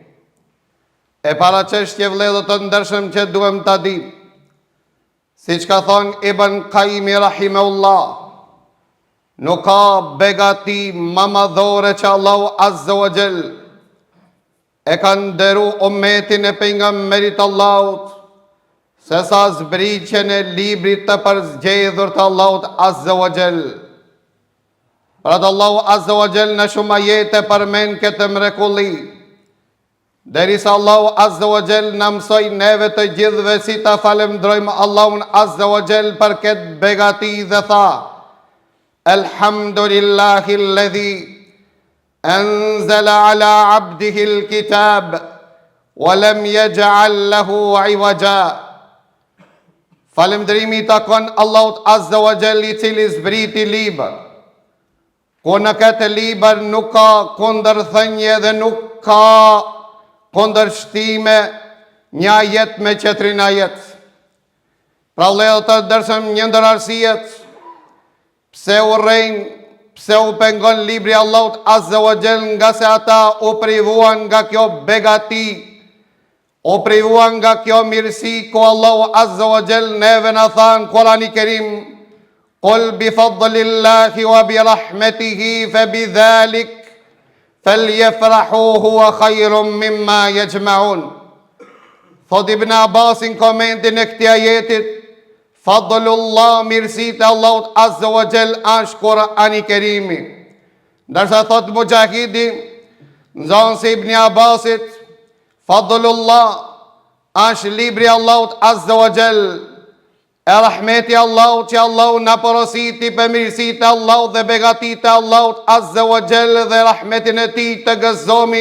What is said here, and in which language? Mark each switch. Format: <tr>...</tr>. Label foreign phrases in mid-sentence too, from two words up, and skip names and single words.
<sq>E para çështje vëllezër të ndershëm që duhem ta dim, siç ka thonë Ibn Qayyim rahimahullah, nuk ka begati më madhore që Allahu</sq> <ar>عز وجل</ar> <sq>e ka nderu ummetin e pejgamberit Allahut, se sa zbritjen e librit të përzgjedhur të Allahut</sq> <ar>عز وجل.</ar> <sq>Pra të Allahu</sq> <ar>عز وجل</ar> <sq>në shumë ajete përmend këtë mrekulli, derisa Allahu</sq> <ar>عز وجل</ar> <sq>na mësoi neve të gjithëve si ta falenderojmë Allahun</sq> <ar>عز وجل</ar> <sq>për këtë begati dhe tha:</sq> <ar>الحمد لله الذي أنزل على عبده الكتاب ولم يجعل له عوجا.</ar> <sq>Falënderimi i takon Allahut</sq> <ar>عز وجل,</ar> <sq>i cili zbriti libër, ku në këtë libër nuk ka kundërthënie dhe nuk ka kundërshtime një ajet me tjetrin ajet. Pra vëllezër të ndershëm, një ndër arsiet pse u rrejnë, pse u pengon libri Allahut</sq> <ar>عز وجل,</ar> <sq>nga se ata u privuan nga kjo begati, u privuan nga kjo mirësi, ku Allahu</sq> <ar>عز وجل</ar> <sq>neve na than Kur'ani Kerim:</sq> <ar>قل بفضل الله وبرحمته فبذلك فليفرحوا هو خير مما يجمعون.</ar> <sq>Thot Ibn Abbasin komentin e këtij ajetit: Fadlullah, mirësit e Allahut</sq> <ar>عز وجل</ar> <sq>është Kur'ani Kerimi. Ndërsa thot Mujahidi, nxënësi Ibn Abbasit, Fadlullah është libri Allahut</sq> <ar>عز وجل,</ar> <sq>e rahmeti Allahut që Allahu na porositi për mirësit e Allahut dhe begatit e Allahut</sq> <ar>عز وجل</ar> <sq>dhe rahmetin e tij të gëzomi.</sq>